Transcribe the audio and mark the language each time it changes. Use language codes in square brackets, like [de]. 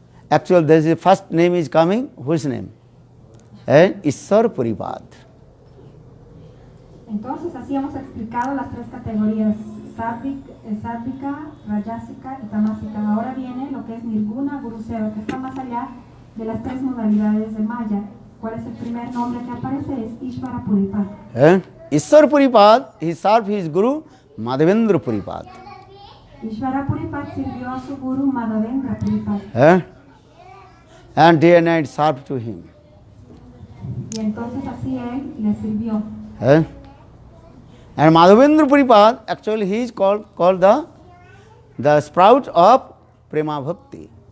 [en] Actually, there is a first name is coming, whose name? Ishwar Puripad. [es] Entonces, así hemos explicado las tres categorías: sádvica, rajasica y tamasica. Ahora viene lo que es Nirguna Guru Seva, que está más allá de las tres modalidades de Maya. ¿Cuál es el primer nombre que aparece? Es Ishvara Puripad. [en] Ishwar Puripad, he served his Guru Madhavendra Puripad. [es] Ishvara Puripad sirvió a su Guru Madhavendra Puripad. [en] And day and night served to him. [es] Y entonces así él le sirvió. [en] And Madhavendra Puripad, actually he is called the sprout of Prema Bhakti.